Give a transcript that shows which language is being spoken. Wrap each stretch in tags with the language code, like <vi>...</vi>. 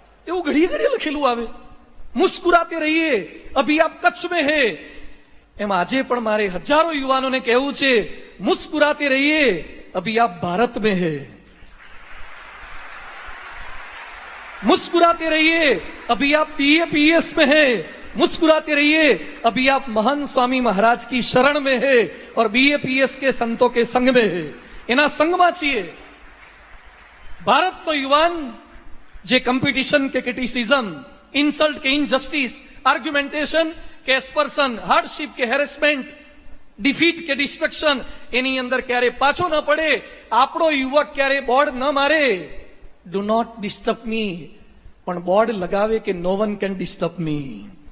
<gu>એવું ઘડીએ ઘડીએ લખેલું આવે,</gu> <hi>મુસ્કુરાતે રહીએ અભી આપ કચ્છ में है.</hi> <gu>એમ આજે પણ મારે હજારો યુવાનોને કહેવું છે,</gu> <hi>મુસ્કુરાતે રહીએ અભી આપ ભારત में है. मुस्कुराते रहिए अभी आप BAPS में है. मुस्कुराते रहिए अभी आप महान स्वामी महाराज की शरण में है और BAPS के संतों के संग में है.</hi> <gu>એના સંગમાં છીએ. ભારત તો યુવાન જે કોમ્પિટિશન કે ક્રિટિસિઝમ, ઇન્સલ્ટ કે ઇનજસ્ટિસ, આર્ગ્યુમેન્ટેશન કે એસ્પર્શન, હાર્ડશિપ કે હેરેસમેન્ટ, ડિફીટ કે ડિસ્ટ્રક્શન, એની અંદર ક્યારે પાછો ન પડે. આપણો યુવક ક્યારે બોર્ડ ન મારે,</gu> <en>do not disturb me,</en> <gu>પણ બોર્ડ લગાવે કે</gu> <en>No one can disturb me.</en>